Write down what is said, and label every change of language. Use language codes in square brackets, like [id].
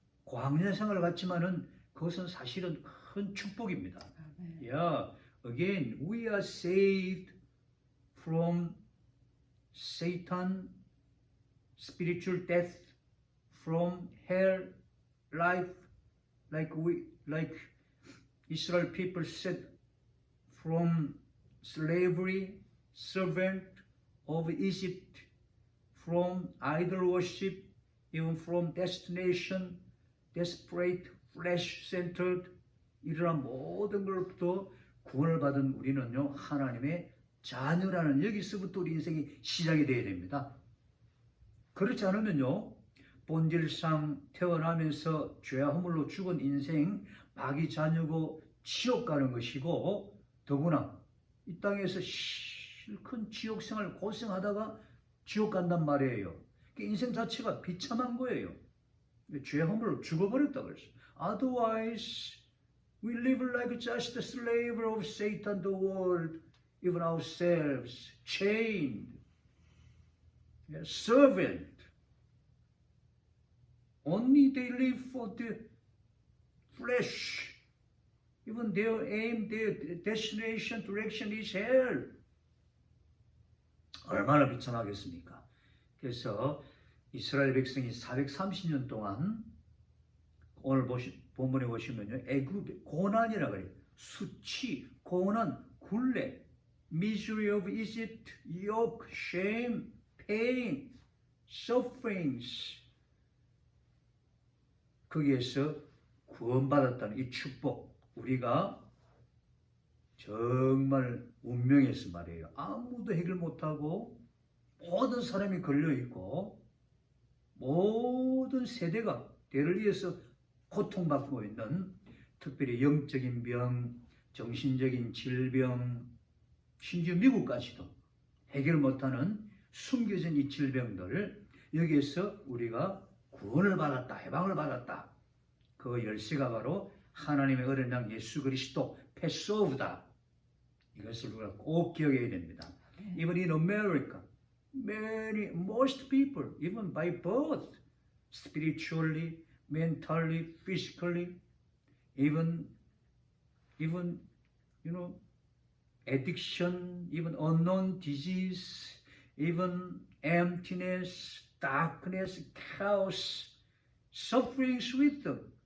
[ko] 광야 생활을 갖지만은 그것은 사실은 큰 축복입니다. [en] Yeah, again, we are saved from Satan, spiritual death, from hell life, like Israel people said, from slavery, servant of Egypt, from idol worship, even from destination, desperate, flesh-centered, [ko] 이러한 모든 것부터 구원을 받은 우리는요, 하나님의 자녀라는 여기서부터 우리 인생이 시작이 되어야 됩니다. 그렇지 않으면요, 본질상 태어나면서 죄와 허물로 죽은 인생, 마귀 자녀고 지옥 가는 것이고, 더구나 이 땅에서 실컷 지옥 생활 고생하다가 지옥 간단 말이에요. 인생 자체가 비참한 거예요. 죄 허물로 죽어버렸다 그랬어. [en] Otherwise, we live like just a slave of Satan, the world, even ourselves, chained, servant. Only they live for the flesh. Even their aim, their destination, direction is hell. [ko] 얼마나 비참하겠습니까? 그래서 이스라엘 백성이 430년 동안 오늘 본문에 보시면요, 애굽의 고난이라 그래요. 수치, 고난, 굴레, [en] misery of Egypt, yoke, shame, pain, sufferings. [ko] 거기에서 구원받았다는 이 축복, 우리가 정말 운명에서 말이에요. 아무도 해결 못하고 모든 사람이 걸려있고 모든 세대가 대를 이어서 고통받고 있는, 특별히 영적인 병, 정신적인 질병, 심지어 미국까지도 해결 못하는 숨겨진 이 질병들, 여기에서 우리가 구원을 받았다, 해방을 받았다. 그 열쇠가 바로 하나님의 어린 양 예수 그리스도 패스오브다. 이것을 우리가 꼭 기억해야 됩니다. [en] Even in America, most people, even by birth, spiritually, mentally, physically, even addiction, even unknown disease, even emptiness, darkness, chaos, sufferings with them.